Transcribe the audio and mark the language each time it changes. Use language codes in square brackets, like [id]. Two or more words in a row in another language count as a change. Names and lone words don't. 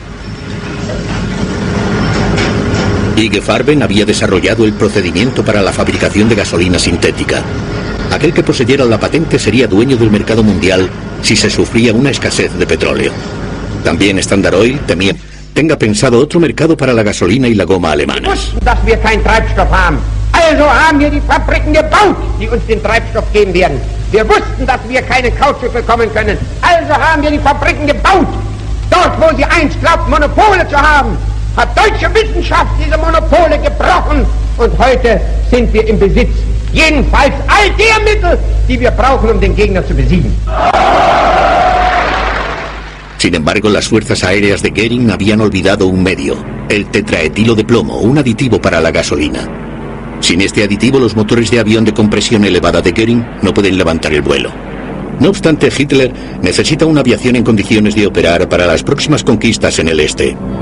[es] IG Farben había desarrollado el procedimiento para la fabricación de gasolina sintética. Aquel que poseyera la patente sería dueño del mercado mundial si se sufría una escasez de petróleo. También Standard Oil temía tenga pensado otro mercado para la gasolina y la goma alemanas. [de] Also haben wir die Fabriken gebaut, die uns den Treibstoff geben werden. Wir wussten, dass wir keinen Kautschuk bekommen können. Also haben wir die Fabriken gebaut. Dort, wo sie einst glaubten, Monopole zu haben, hat deutsche Wissenschaft diese Monopole gebrochen. Und heute sind wir im Besitz, jedenfalls all der Mittel, die wir brauchen, um den Gegner zu besiegen. [es] Sin embargo, las fuerzas aéreas de Göring habían olvidado un medio, el tetraetilo de plomo, un aditivo para la gasolina. Sin este aditivo, los motores de avión de compresión elevada de Göring no pueden levantar el vuelo. No obstante, Hitler necesita una aviación en condiciones de operar para las próximas conquistas en el este.